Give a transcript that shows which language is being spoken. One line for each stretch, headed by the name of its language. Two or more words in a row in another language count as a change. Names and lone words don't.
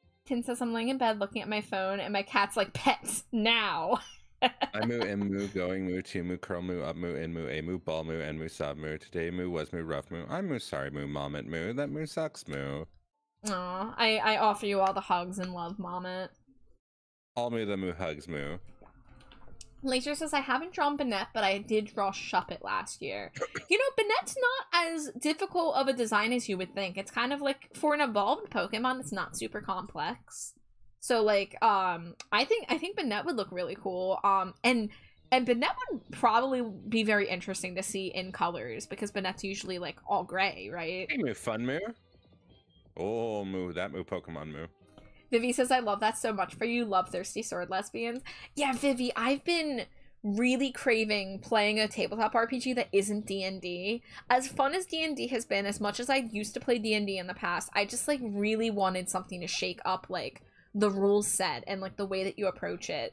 English: Tin says, I'm laying in bed looking at my phone, and my cat's like, pets, now. I moo, in moo, going moo, to moo, curl moo, up moo, in moo, a moo, ball moo, and moo, sob moo. Today moo, was moo, rough moo. I'm moo, sorry moo, mom at moo. That moo sucks moo. Aw, I offer you all the hugs and love, Mommet. All moo, the moo, hugs moo. Laser says, I haven't drawn Banette, but I did draw Shuppet last year. You know, Banette's not as difficult of a design as you would think. It's kind of like, for an evolved Pokemon, it's not super complex. So, like, I think Banette would look really cool. And Banette would probably be very interesting to see in colors, because Banette's usually, like, all gray, right? Hey, moo, fun moo. Oh, moo, that moo, Pokemon moo. Vivi says, I love that so much for you. Love Thirsty Sword Lesbians. Yeah, Vivi, I've been really craving playing a tabletop RPG that isn't D&D. As fun as D&D has been, as much as I used to play D&D in the past, I just, like, really wanted something to shake up, like, the rules set and, like, the way that you approach it.